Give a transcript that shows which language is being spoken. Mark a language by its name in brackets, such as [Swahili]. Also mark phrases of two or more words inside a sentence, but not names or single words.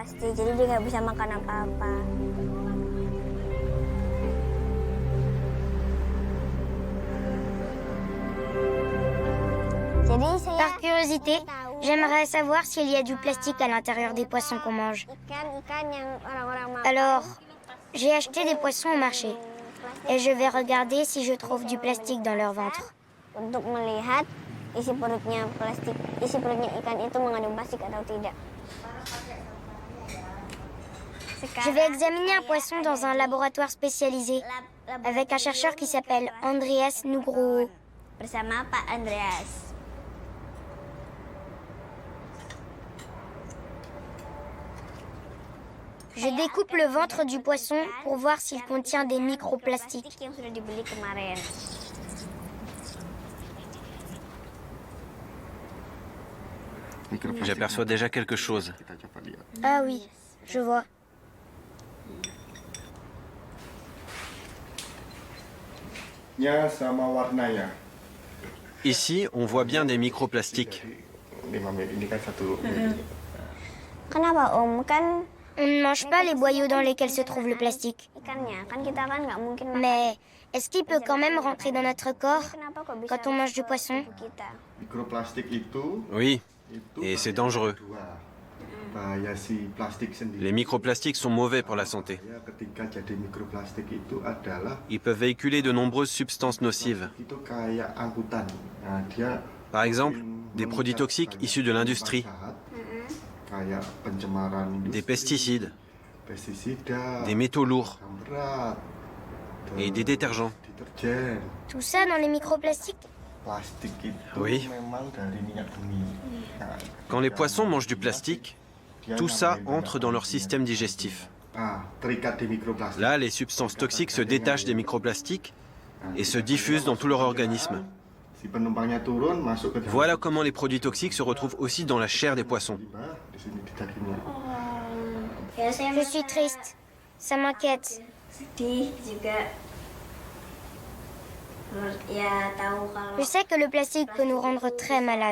[French] Par curiosité, j'aimerais savoir s'il y a du plastique à l'intérieur des poissons qu'on mange. Alors, J'ai acheté des poissons au marché et je vais regarder si je trouve du plastique dans leur ventre. [Indonesian] Untuk melihat isi perutnya ikan itu mengandung plastik atau tidak. [French] Je vais examiner un poisson dans un laboratoire spécialisé avec un chercheur qui s'appelle Andreas Nugroho. [Indonesian] Bersama Pak Andreas. [French] Je découpe le ventre du poisson pour voir s'il contient des microplastiques. [Indonesian] Yang sudah dibeli kemarin. [French] J'aperçois déjà quelque chose. Ah oui, je vois. Ici, on voit bien des microplastiques. [Indonesian] Kenapa Om? Kan [French] On ne mange pas les boyaux dans lesquels se trouve le plastique. [Indonesian] ikannya, kan kita kan nggak mungkin makan. [French] Mais est-ce qu'il peut quand même rentrer dans notre corps [Indonesian] Kenapa kok bisa [French] quand on mange du poisson? [Indonesian] tubuh kita? Mikroplastik itu [French] Oui, et c'est dangereux. [Indonesian] bahaya si plastik sendiri. [French] Les microplastiques sont mauvais pour la santé. [Indonesian] Ketika jadi mikroplastik itu adalah [French] Ils peuvent véhiculer de nombreuses substances nocives. [Indonesian] itu kayak angkutan. Nah, dia [French] Par exemple, des produits toxiques issus de l'industrie, [Indonesian] kayak pencemaran industri, [French] des pesticides, [Indonesian] pestisida, [French] des métaux lourds [Indonesian] berat, [French] et des détergents. [Indonesian] deterjen. [French] Tout ça dans les microplastiques? [Indonesian] Plastik itu [French] Oui. [Indonesian] memang dari minyak bumi. Nah, [French] Quand les poissons mangent du plastique, tout ça entre dans leur système digestif. [Indonesian] terikat di mikroplastik. [French] Là, les substances toxiques se détachent des microplastiques et se diffusent dans tout leur organisme. [Indonesian] Si penumpangnya turun masuk ke dalam [French] Voilà comment les produits toxiques se retrouvent aussi dans la chair des poissons. [Indonesian] di sini di dagingnya. [French] Je suis triste. Ça m'inquiète. [Indonesian] Sedih juga. Ya tahu kalau [French] Je sais que le plastique peut nous rendre très malades.